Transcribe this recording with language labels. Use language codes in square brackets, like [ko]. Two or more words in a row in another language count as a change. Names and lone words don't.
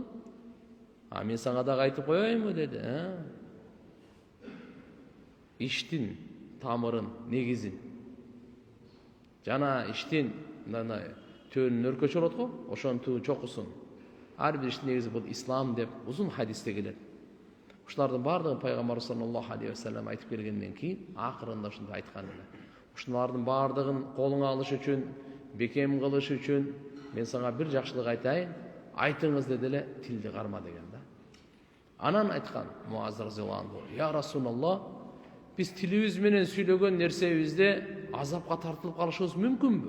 [ky] Мен сага дагы айтып коеюнбу деди. Иштин тамырын, негизин, жана иштин төөнүн өркөчү болот го, ошонун түбү чокусун. Ар бир иштин негизи бул ислам деп узун хадисте келет. Ушулардын бардыгын пайгамбар [ar] صلى الله عليه وسلم [ky] айтып келгенден кийин акырында ушундай айткан эле: "Ушулардын бардыгын колуңа алыш үчүн, бекем кылыш үчүн мен сага бир жакшылык айтайын. айтыңыз деди эле тилди карма деген да. Анан айткан Муаз [ar] رضي الله عنه, يا رسول الله, [ky] биз тилибиз менен сүйлөгөн нерсебизде азапка тартылып калышыбыз мүмкүнбү?